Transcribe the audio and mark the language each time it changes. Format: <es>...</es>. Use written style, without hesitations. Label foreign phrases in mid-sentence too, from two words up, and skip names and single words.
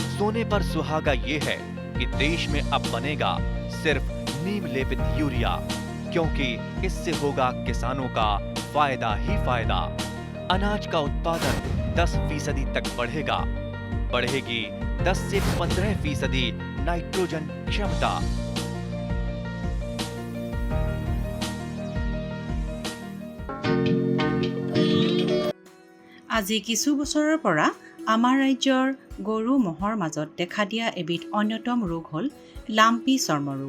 <hi>सोने पर सुहागा ये है कि देश में अब बनेगा सिर्फ नीम लेपित यूरिया, क्योंकि इससे होगा किसानों का फायदा ही फायदा। अनाज का उत्पादन 10% तक बढ़ेगा। बढ़ेगी 10 से 15% नाइट्रोजन क्षमता।</hi> <as>আজি কিছু বছৰৰ পৰা আমাৰ ৰাজ্যৰ গৰু মহৰ মাজত দেখা দিয়া এবিধ অন্যতম ৰোগ হ'ল লাম্পি চৰ্মৰোগ।</as>